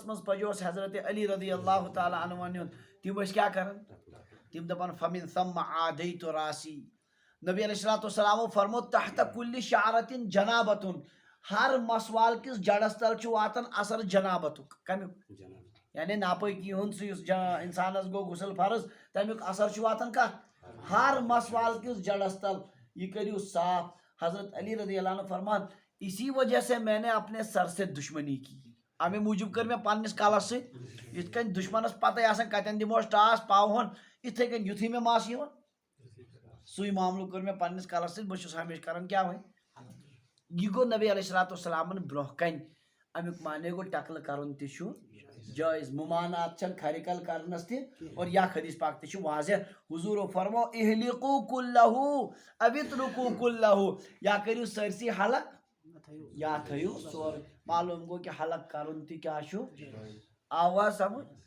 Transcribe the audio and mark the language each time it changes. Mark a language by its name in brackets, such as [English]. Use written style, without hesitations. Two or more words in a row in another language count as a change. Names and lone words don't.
[Kashmiri] منٛز پجوس حضرت علی [Arabic] رضی اللہ تعالیٰ عنہُ [Kashmiri] نیُن تِم ٲسۍ کیٛاہ کران تِم دپان [Arabic] فمن ثم عادیت راسی [Kashmiri] نبی علیہ الصلوۃ والسلامو فرمو تحت کُلہِ شعرتن جنابتن ہر مسوال کِس جڑس تل چھُ واتان اثر جنابتُک کمیُک یعنی ناپٲکی ہُنٛد سُہ یُس انسانس گوٚو غسل فرض تمیُک اثر چھُ واتان کتھ ہر مسوال کِس جڑس تل یہ کٔرِو صاف حضرت علی [Arabic] رضی اللہ عنہ [Kashmiri] فرمان [Urdu] اسی وجہ سے میں نے اپنے سر سے دشمنی کی [Kashmiri] امے موٗجوٗب کٔر مےٚ پننِس کلس سۭتۍ یِتھ کٔنۍ دُشمنس پتہ آسان کتٮ۪ن دِموس ٹاس پاوہون یِتھٕے کٔنۍ یُتھُے مےٚ مس یِوان سُے معاملہٕ کوٚر مےٚ پننِس کلس سۭتۍ بہٕ چھُس ہمیشہِ کران کیٛاہ وۄنۍ یہ گوٚو نبی علیہ الصلوۃ والسلامن برونٛہہ کَنہِ امیُک معنی گوٚو ٹکلہٕ کرُن تہِ چھُ جٲیز ممانعت چھنہٕ کھرِ کل کرنس تہِ اور یا حدیث پاک تہِ چھُ واضح حضوٗرو فرمو [Arabic] اہلقوا کلہ او اترکوا کلہ [Kashmiri] یا کٔرِو سٲرسٕے حلق یا تھٲیِو سورُے معلوٗم گوٚو کہِ حلق کرُن تہِ کیٛاہ چھُ آوا سمجھ